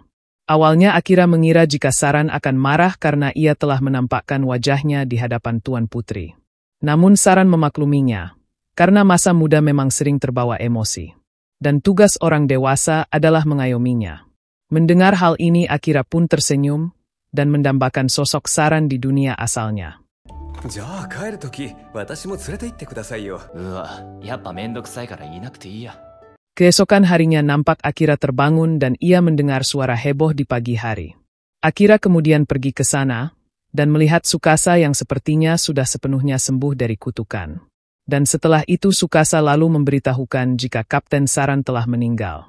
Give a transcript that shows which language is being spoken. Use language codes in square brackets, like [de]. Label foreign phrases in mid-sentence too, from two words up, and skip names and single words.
[id] Awalnya Akira mengira jika Saran akan marah karena ia telah menampakkan wajahnya di hadapan Tuan Putri. Namun Saran memakluminya, karena masa muda memang sering terbawa emosi. Dan tugas orang dewasa adalah mengayominya. Mendengar hal ini Akira pun tersenyum dan mendambakan sosok Saran di dunia asalnya. [ja] じゃあ帰るとき私も連れて行ってくださいよ。うわ、やっぱめんどくさいからいなくていいや。 [id] Keesokan harinya nampak Akira terbangun dan ia mendengar suara heboh di pagi hari. Akira kemudian pergi ke sana dan melihat Tsukasa yang sepertinya sudah sepenuhnya sembuh dari kutukan. Dan setelah itu Tsukasa lalu memberitahukan jika Kapten Saran telah meninggal.